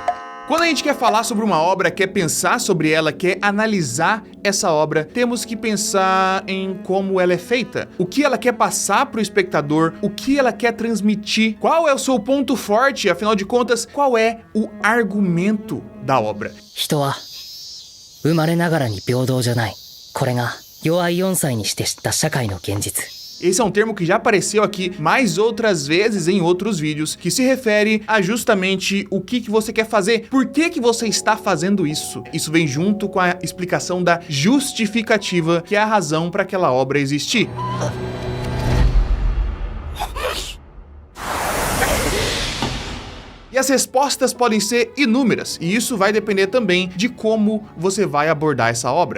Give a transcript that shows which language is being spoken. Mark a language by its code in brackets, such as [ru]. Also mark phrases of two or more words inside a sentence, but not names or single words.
[pt] Quando a gente quer falar sobre uma obra, quer pensar sobre ela, quer analisar essa obra, temos que pensar em como ela é feita, o que ela quer passar para o espectador, o que ela quer transmitir, qual é o seu ponto forte, afinal de contas, qual é o argumento da obra. [ja] 人は生まれながらに平等じゃない。これが弱い4歳にして知った社会の現実。 [pt] Esse é um termo que já apareceu aqui mais outras vezes em outros vídeos, que se refere a justamente o que você quer fazer, por que você está fazendo isso. Isso vem junto com a explicação da justificativa, que é a razão para aquela obra existir. E as respostas podem ser inúmeras, e isso vai depender também de como você vai abordar essa obra.